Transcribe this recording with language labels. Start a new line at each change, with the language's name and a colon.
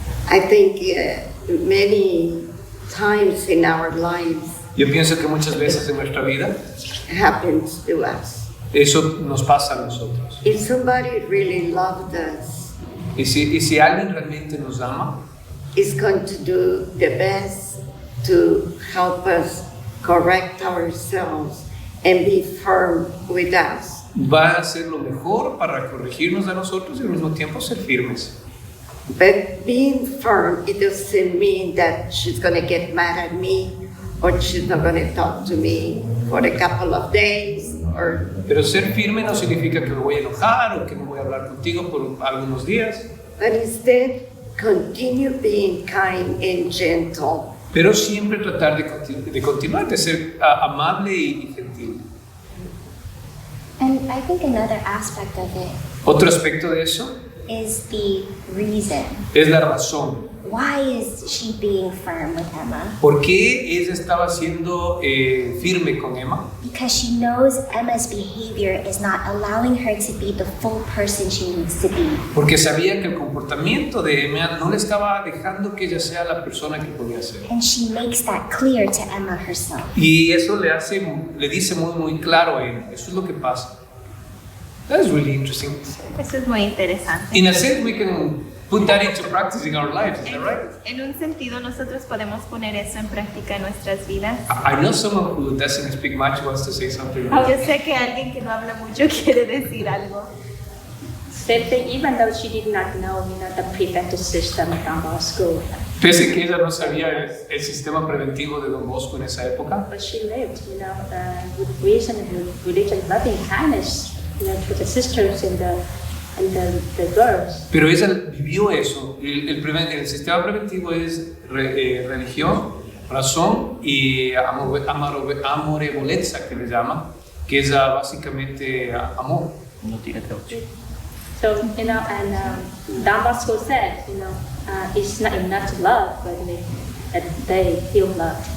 English: I think many times in our lives
Spanish: yo pienso que muchas veces en nuestra vida
English: happens to us.
Spanish: eso nos pasa a nosotros.
English: If somebody really loved us,
Spanish: Y si alguien realmente nos ama,
English: is going to do the best to help us correct ourselves and be firm with us.
Spanish: va a hacer lo mejor para corregirnos a nosotros y al mismo tiempo ser firmes.
English: But being firm, it doesn't mean that she's going to get mad at me or she's not going to talk to me for a couple of days.
Spanish: Pero ser firme no significa que me voy a enojar o que no voy a hablar contigo por algunos días.
English: But instead, continue being kind and gentle.
Spanish: Pero siempre tratar de continuar, de ser amable y gentil.
English: And I think another aspect of it
Spanish: Otro aspecto de eso
English: is the reason.
Spanish: es la razón.
English: Why is she being firm with Emma?
Spanish: ¿Por qué ella estaba siendo firme con Emma?
English: Because she knows Emma's behavior is not allowing her to be the full person she needs to be.
Spanish: Porque sabía que el comportamiento de Emma no le estaba dejando que ella sea la persona que podía ser.
English: And she makes that clear to Emma herself.
Spanish: Y eso le dice muy claro a Emma. Eso es lo que pasa.
English: That's really interesting.
Spanish: Eso es muy interesante.
English: In a sense, we can put that into practice in our lives, is that right?
Spanish: En un sentido, nosotros podemos poner eso en práctica en nuestras vidas.
English: I know someone who doesn't speak much wants to say something.
Spanish: Yo sé que alguien que no habla mucho quiere decir algo.
English: Same thing, even though she did not know, the preventive system of Don Bosco,
Spanish: Pese que ella no sabía el sistema preventivo de Don Bosco en esa época,
English: but she lived, with reason and religion, loving kindness, to the sisters and the girls.
Spanish: pero ella vivió eso. El sistema preventivo es religión, razón y amorevolezza, que le llama, que es básicamente amor. No tiene traducción.
English: So, and Don Bosco said, it's not enough to love, but they feel loved.